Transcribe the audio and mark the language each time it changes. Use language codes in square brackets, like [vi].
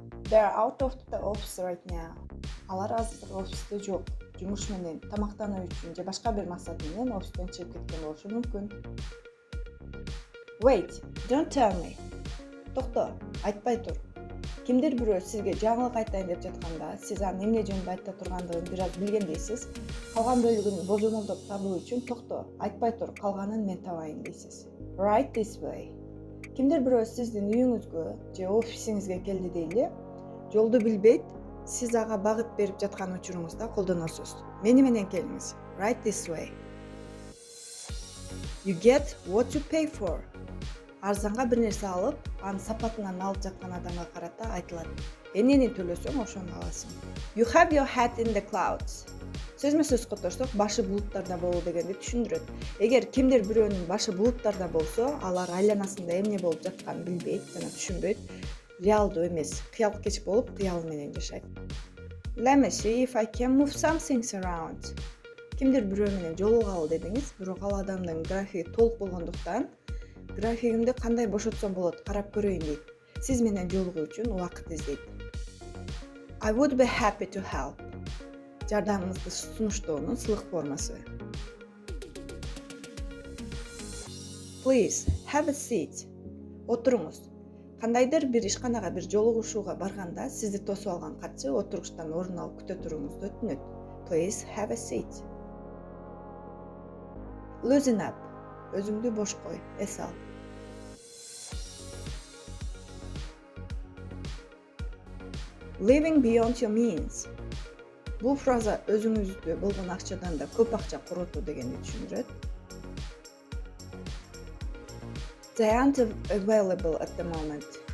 [en] They're out of the office right now. [ky] Алар азыр офисте жок. Жумуш менен, тамактануу үчүн же башка бир максат менен офистен чыгып кеткен болушу мүмкүн. [en] Wait, don't tell me. [ky] Токто, айтпай тур. Кимдир бирөө сизге жаңылык айтайын деп жатканда, сиз анын эмне жөнүндө айта тургандыгын бир аз билгендейсиз. Калган бөлүгүн божомолдоп табуу үчүн токто, айтпай тур, калганын мен табайын дейсиз. [en] Right this way. [ky] Кимдир бирөө сиздин үйүңүзгө же офисиңизге келди дейли, жолду билбейт, сиз ага багыт берип жаткан учуруңузда колдоносуз. Мени менен келиңиз. [en] Right this way. You get what you pay for. [ky] Арзанга бир нерсе алып, анын сапатынан алып жаткан адамга карата айтылат. Эмнени төлөсөң, ошону аласың. [en] You have your head in the clouds. [ky] Сөзмө сөз которсок, башы булуттарда болуу дегенди түшүндүрөт. Эгер кимдир бирөөнүн башы булуттарда болсо, алар айланасында эмне болуп жатканын билбейт жана түшүнбөйт. Реалдуу эмес, кыял кеч болуп, кыялы менен жашайт. [en] Let me see if I can move some things around. [ky] Кимдир бирөө менен жолугалы дедиңиз, бирок ал адамдын графиги толук болгондуктан, графигимди кандай бошотсом болот, карап көрөйүн дейт. Сиз менен жолугуу үчүн убакыт издейт. [en] I would be happy to help. [ky] Жардамыңызды сунуштоонун сылык формасы. [en] Please, have a seat. [ky] Отуруңуз. Кандайдыр бир ишканага бир жолугушууга барганда, сизди тосуп алган катчы отуруштан орун алып күтө туруңузду өтүнөт. [en] Please, have a seat. Loosen up. [ky] Өзүңдү бош кой, эс ал. [en] Living beyond your means. [ky] Бул фраза өзүңүздө болгон акчадан да көп акча коротуу дегенди түшүндүрөт. [en] They aren't available at the moment.